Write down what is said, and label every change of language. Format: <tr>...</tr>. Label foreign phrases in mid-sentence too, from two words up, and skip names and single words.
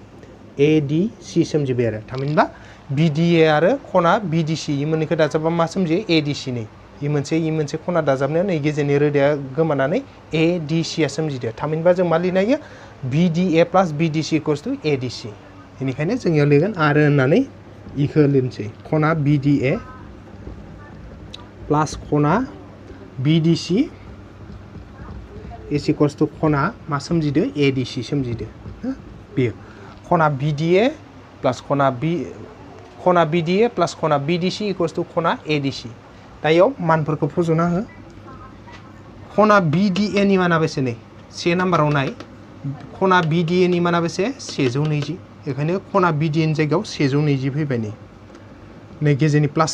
<brx>आरो थामहिनबा बिडिए आरो खना बिडिसि इ मोननैखौ दाजाबबा मा सोमजियो एडिसि नै इ मोनसे खना दाजाबनायाव नै गेजेरनि रोदाया गोमानानै एडिसि आ सोमजिदो थामहिनबा जों मा लिरनो हायो बिडिए प्लास बिडिसि</brx> <en>equals to</en> <brx>एडिसि बेनिखायनो जों इयाव लिरगोन आरो होननानै इखौ लिरनोसै खना बिडिए प्लास खना बिडिसि</brx> <en>is equals to</en> <brx>खना मा सोमजिदो एडिसि सोमजिदो बेयो खना बिडिए प्लास खना बिडिसि</brx> <en>equals to</en> <brx>खना एडिसि दा इयाव मानफोरखौ फज'ना हो खना बिडिए नि माना बेसे नै से नाम्बाराव नाय खना बिडिए नि माना बेसे 120 बेखायनो खना बिडिए नि जायगायाव 120 फैबाय नै गेजेरनि प्लास</brx>